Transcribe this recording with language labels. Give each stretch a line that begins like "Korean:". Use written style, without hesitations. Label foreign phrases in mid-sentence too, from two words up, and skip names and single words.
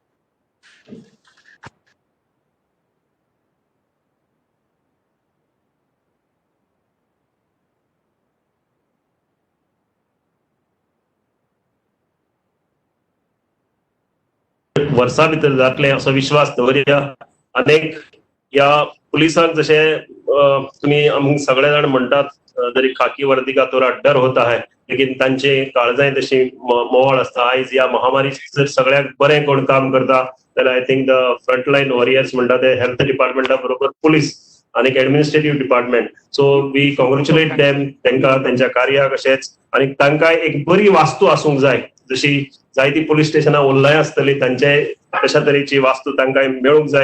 Konkani: वर्सां भितर जातले असो विश्वास दवरया. अनेक या पुलिसांक जशे तुम्ही आमी सगळे जाण म्हणटात जरी
Hindi: खाकी वर्दी का तोरा डर होता है,
Konkani: लेकिन तांचे काळजांय तशी मोवाळ आसता. आयज या महामारी जर सगळ्याक बरें कोण काम करता जाल्यार
English: I think the frontline warriors
Konkani: म्हणटा ते हेल्थ डिपार्टमेंटा बरोबर पुलीस आणि
English: administrative department. so we congratulate them,
Konkani: तांकां त्यांच्या कार्याक अशेंच. आणि तांकां एक बरी वास्तू आसूंक जाय, जशी जायती पुलीस स्टेशनां ओल्लाय आसतली तांचे तशा तरेची वास्तू तांकां मेळूंक जाय.